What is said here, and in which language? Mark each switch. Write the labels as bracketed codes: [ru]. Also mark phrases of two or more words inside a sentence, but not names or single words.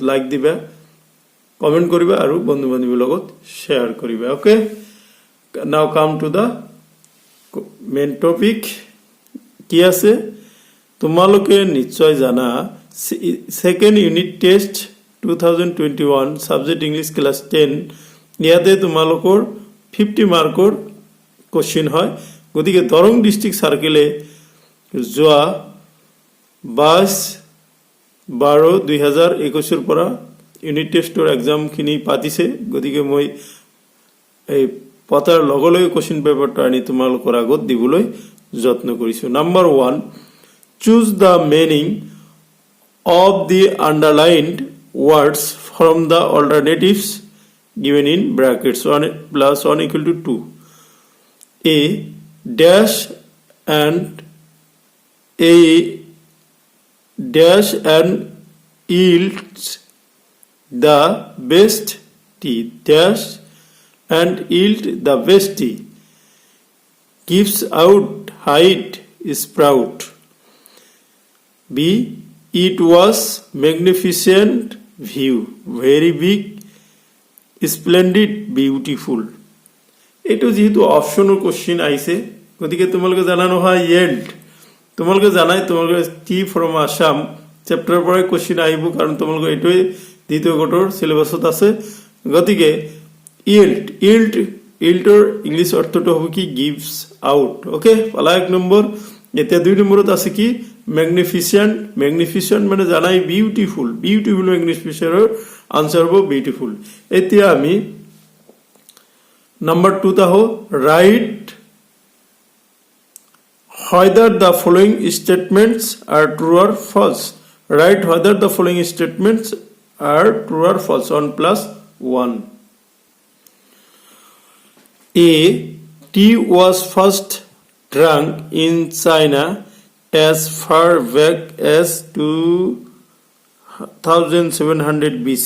[as] লাইক দিবা কমেন্ট কৰিবা আৰু বন্ধু বান্ধৱীৰ লগত শেয়াৰ কৰিবা [en] okay now come to the main topic [as] কি আছে তোমালোকে নিশ্চয় জানা [en] second unit test 2021 subject English class 10 [as] ইয়াতে তোমালোকৰ 50 মাৰ্কৰ কোশ্চেন হয় গতিকে দৰং ডিস্ট্রিক্ট সার্কেলে যোৱা 22/12/2021 ৰ পৰা [en] unit test exam [as] খিনি পাতিছে গতিকে মই এই পতাৰ লগলৈ [en] question paper [as] আনি তোমালোকৰ আগত দিবলৈ যত্ন কৰিছো নাম্বাৰ 1 [en] choose the meaning of the underlined words from the alternatives given in brackets 1 plus 1 equal to 2 a dash and yields the best tea dash and yield the best tea gives out height sprout b it was magnificent view very big splendid beautiful [as] এটো যেহেতু [en] option question [as] আইছে গতিকে তোমালোকে জানানো হয় yield তোমালোকে জানাই তোমালোকে টি ফ্রম আসাম চ্যাপ্টাৰ পৰা কোশ্চেন আইব কাৰণ তোমালোকে এটোই দ্বিতীয় গোটৰ সিলেবাসত আছে গতিকে yieldৰ ইংলিশ অৰ্থটো হ'ব কি [en] gives out [as] ওকে পালা এক নম্বৰ এতিয়া দুই নম্বৰত আছে কি magnificent মানে জানাই [en] beautiful magnificent [hi] आंसर हो ब्यूटीफुल [as] এতিয়া আমি [hi] नंबर 2 ता हो राइट [en] whether the following statements are true or false write whether the following statements are true or false on plus 1 a tea was first drunk in China as far back as 2700 BC.